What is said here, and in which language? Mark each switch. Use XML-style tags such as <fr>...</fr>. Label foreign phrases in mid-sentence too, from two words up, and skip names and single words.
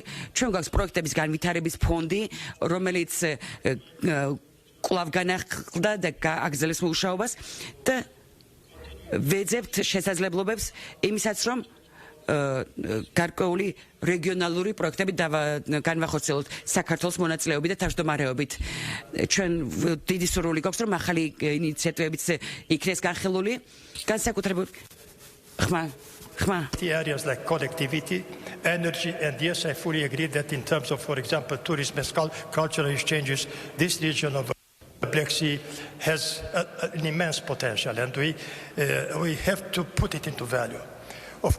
<ka>ჩვენ გვაქვს პროექტების განვითარების ფონდი, რომელიც კვლავ განახლდა და გააგრძელებს მუშაობას და ვეძებთ შესაძლებლობებს იმისაც, რომ გარკვეული რეგიონალური პროექტები განვახორციელოთ საქართველოს მონაწილეობით და თავმჯდომარეობით. ჩვენ დიდი სურვილი გვაქვს, რომ ახალი ინიციატივებიც იქნეს განხილული, განსაკუთრებით</ka> <en>The areas like connectivity, energy, and yes, I fully agree that in terms of, for example, tourism and cultural exchanges, this region of Black Sea has an immense potential, and we have to put it into value.</en>